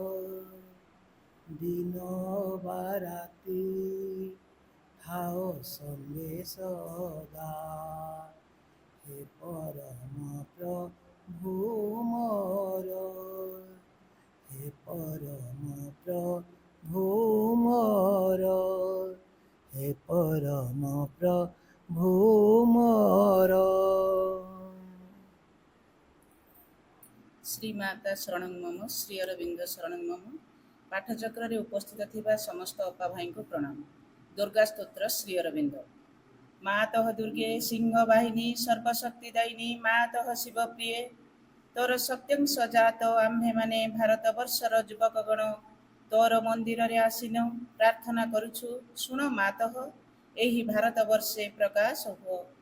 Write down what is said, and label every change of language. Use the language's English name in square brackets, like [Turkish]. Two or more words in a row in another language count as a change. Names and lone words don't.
[Odia] ଦିନ ବା ରାତି ଥାଅ ସଙ୍ଗେ ସଦା, ହେ ପରମ ପ୍ରଭୁ ମୋର। ହେ ପରମ ପ୍ରଭୁ ମୋର, ହେ ପରମ ପ୍ରଭୁ ମୋର। [Sanskrit] ଶ୍ରୀମାତା ଶରଣଂ ମମ, ଶ୍ରୀ ଅରବିନ୍ଦ ଶରଣଂ ମମ। [Odia] ପାଠଚକ୍ରରେ ଉପସ୍ଥିତ ଥିବା ସମସ୍ତ ଅପା ଭାଇଙ୍କୁ ପ୍ରଣାମ। ଦୁର୍ଗା ସ୍ତୋତ୍ର ଶ୍ରୀ ଅରବିନ୍ଦ। [Sanskrit] ମାତଃ ଦୁର୍ଗେ ସିଂହ ବାହିନୀ ସର୍ବଶକ୍ତି ଦାୟିନୀ, ମାତଃ ଶିବ ପ୍ରିୟେ [Odia] ତୋର ସତ୍ୟଂ ସଜାତ ଆମ୍ଭେମାନେ ଭାରତବର୍ଷର ଯୁବକଗଣ ତୋର ମନ୍ଦିରରେ ଆସିନ ପ୍ରାର୍ଥନା କରୁଛୁ, ଶୁଣ ମାତଃ ଏହି ଭାରତବର୍ଷେ ପ୍ରକାଶ ହୁଅ।